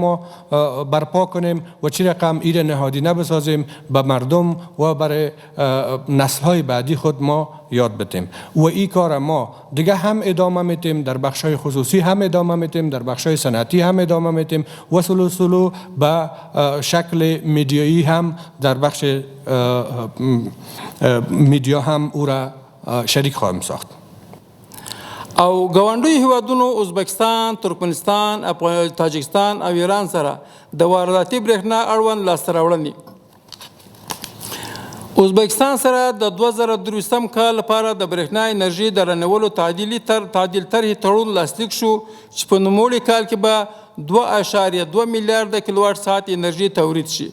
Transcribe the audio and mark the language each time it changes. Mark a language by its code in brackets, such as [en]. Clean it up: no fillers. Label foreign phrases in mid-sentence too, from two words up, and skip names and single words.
[fa] ما برپا کنیم و چی رقم این را نهادینه بسازیم به مردم و برای نسل‌های بعدی خود ما یاد بدیم و این کار ما دیگه هم ادامه میتیم، در بخش‌های خصوصی هم ادامه میتیم، در بخش‌های صنعتی هم ادامه میتیم و سلو به شکل میدیایی هم در بخش میدیا هم او را شریک خواهیم ساخت. [ps] او ګاونډیو هیوادونو ازبکستان، ترکمنستان، تاجکستان او ایران سره د وارداتي برېښنا اړوند لاسته راوړنې. ازبکستان سره د 2023 کال لپاره د برېښنا انرژي د رانیولو تعدیل طرحې تړون لاسلیک شو چې په نوموړي کال کې به 2.2 میلیارده کیلوواټ ساعت انرژي تولید شي.